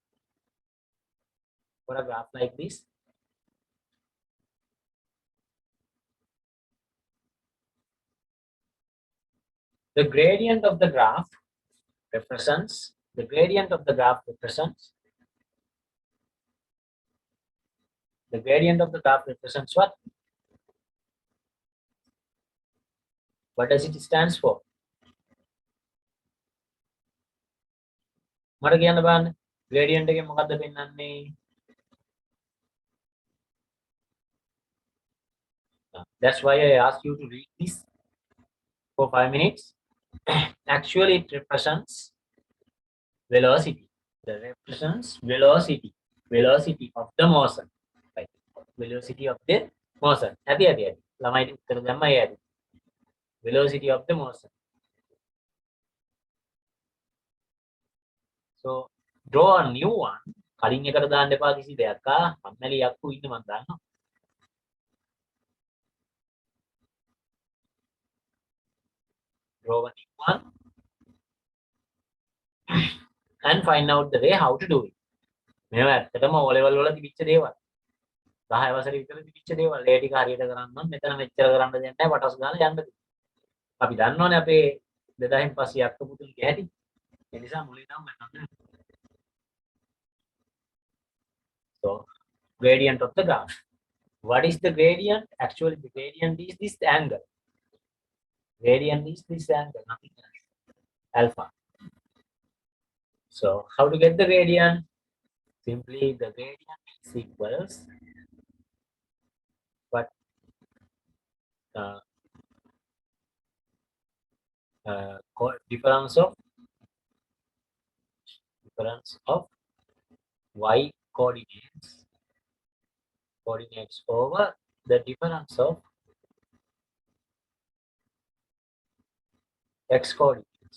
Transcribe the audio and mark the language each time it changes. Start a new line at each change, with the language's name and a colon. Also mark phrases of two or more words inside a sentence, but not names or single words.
English: for a graph like this the gradient of the graph represents the gradient of the graph represents the gradient of the graph represents what does it stands for
Sinhala: මට කියන්න බලන්න gradient එකේ මොකද්ද පෙන්වන්නේ
English: that's why I asked you to read this for 5 minutes actually it represents velocity that represents velocity of the motion right velocity of the motion.
Sinhala: ඇති ඇති ඇති. ළමයි උත්තර දැම්මා ඒ ඇති.
English: Velocity of the motion. So draw a new one.
Sinhala: කලින් එකට දාන්න එපා කිසි දෙයක්. අම්මැලි යක්කු ඉන්න මම දන්නවා.
English: Draw a new one and find out the way how to do it.
Sinhala: මේව ඇත්තටම O level වල තිබිච්ච දේවල්. 10 වසරේ විතර තිබිච්ච දේවල්. ඒ ටික හරියට කරන්න නම් මෙතන මෙච්චර කරන්න දෙන්නේ නැහැ. වටස් ගාලා යන්න දෙන්න. අපි දන්නවනේ අපේ 2000 පස්සේ යක්ක පුතුන්ගේ හැටි. ඒ නිසා මුලින්ම මම
English: So gradient of the graph. What is the gradient? Actually, the gradient is this angle. Gradient is this angle, nothing else. Alpha. So how to get the gradient? Simply the gradient is equals what difference of y coordinates over the difference of x coordinates.